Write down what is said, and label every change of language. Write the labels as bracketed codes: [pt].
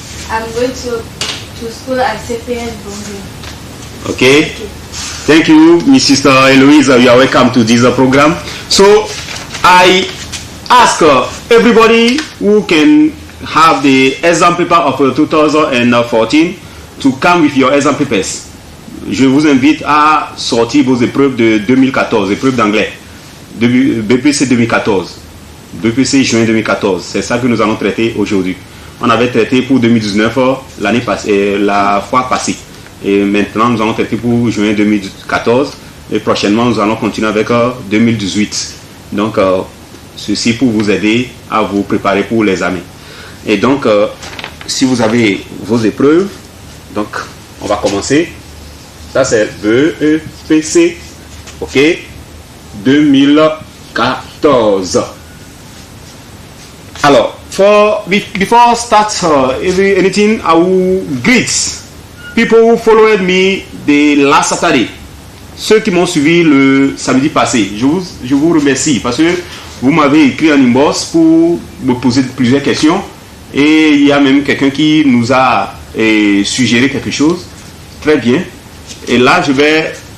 [en] I'm going to school at CPS Bongo. Okay. Thank you, Mrs. Eloise. You are welcome to this program. So I ask everybody who can have the exam paper of 2014 to come with your exam papers. [fr] Je vous invite à sortir vos épreuves de 2014, épreuves d'anglais, BPC 2014, BPC juin 2014. C'est ça que nous allons traiter aujourd'hui. On avait traité pour 2019 l'année passée, la fois passée. Et maintenant, nous allons traiter pour juin 2014. Et prochainement, nous allons continuer avec 2018. Donc, ceci pour vous aider à vous préparer pour l'examen. Et donc, si vous avez vos épreuves, donc, on va commencer. Ça, c'est BEPC, ok, 2014. [en] Alors, before start anything, I will greet people who followed me the last Saturday. [fr] Ceux qui m'ont suivi le samedi passé, je vous remercie parce que vous m'avez écrit en inbox pour me poser plusieurs questions et il y a même quelqu'un qui nous a suggéré quelque chose. Très bien. Et là, je vais...